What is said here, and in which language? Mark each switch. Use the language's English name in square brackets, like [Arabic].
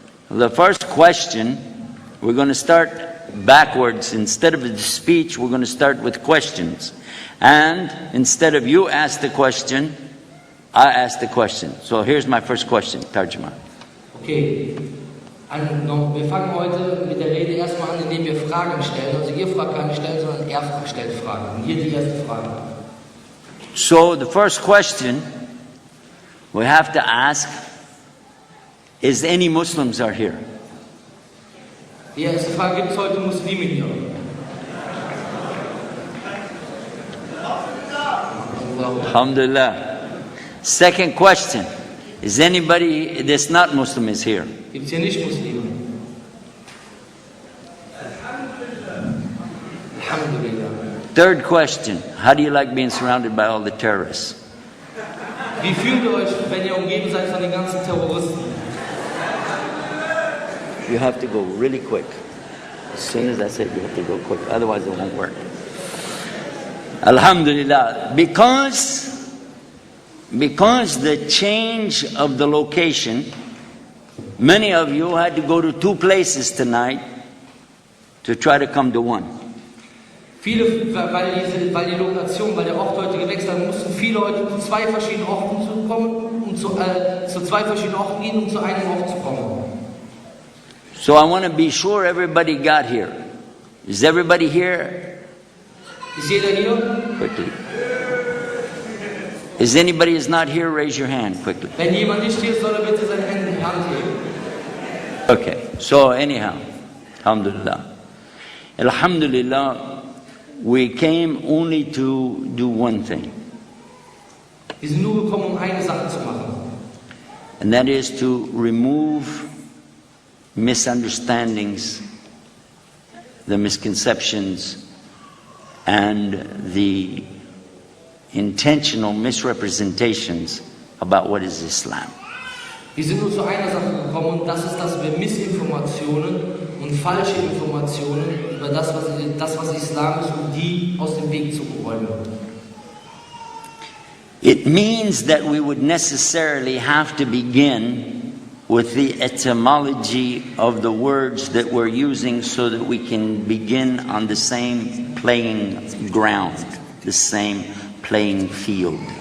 [English] The first question, we're going to start backwards. Instead of the speech, we're going to start with questions. And instead of you ask the question, I ask the question. So here's my first question, Tarjuma. Okay. [German] Wir fangen heute mit der Rede erstmal an, indem wir Fragen stellen. Also ihr fragt keine stellen, sondern er stellt Fragen. Und hier die erste Frage. [English] So the first question we have to ask is any Muslims are here? [German] Die erste Frage, gibt es heute Muslime hier? [Arabic] Alhamdulillah. [English] Second question, is anybody that's not Muslim is here? [German] Gibt es hier nicht Muslime? [Arabic] Alhamdulillah. [English] Third question, how do you like being surrounded by all the terrorists? [German] Wie fühlt ihr euch, wenn ihr umgeben seid von den ganzen Terroristen? [English] You have to go really quick. As soon as I say it, you have to go quick. Otherwise it won't work. Alhamdulillah. Because the change of the location, many of you had to go to two places tonight to try to come to one. [German] Viele, weil die Lokation, weil der Ort heute gewechselt hat, mussten viele heute zu zwei verschiedenen Orten kommen, um zu zwei verschiedenen Orten gehen, um zu einem Ort zu kommen. [English] So I want to be sure everybody got here. Is everybody here? [German] Ist jeder hier? [English] Quickly. Is anybody who's not here, raise your hand quickly. [German] Wenn jemand nicht hier ist, soll er bitte seine Hand heben. [English] Okay, so anyhow, alhamdulillah. Alhamdulillah, we came only to do one thing. [German] Wir sind nur gekommen, eine Sache zu machen. [English] And that is to remove misunderstandings, the misconceptions, and the intentional misrepresentations about what is Islam. [German] Wir sind nur zu einer Sache gekommen, und das ist, dass wir Missinformationen und falsche Informationen über das, was Islam ist, um die aus dem Weg zu räumen. [English] It means that we would necessarily have to begin with the etymology of the words that we're using so that we can begin on the same playing ground, the same playing field.